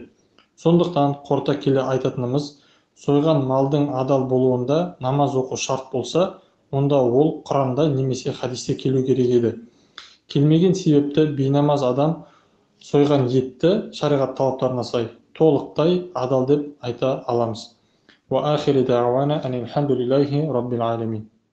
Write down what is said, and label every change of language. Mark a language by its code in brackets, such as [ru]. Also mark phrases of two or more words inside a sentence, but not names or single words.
[kk] Сондықтан қорыта келе айтатынымыз, сойған малдың адал болуында намаз оқу шарт болса, онда ол Құранда немесе хадисте келу керек еді. Келмеген себепті бейнамаз адам сойған етті шариғат талаптарына сай толықтай адал деп айта аламыз. [ar] وآخر دعوانا أن الحمد لله رب العالمين.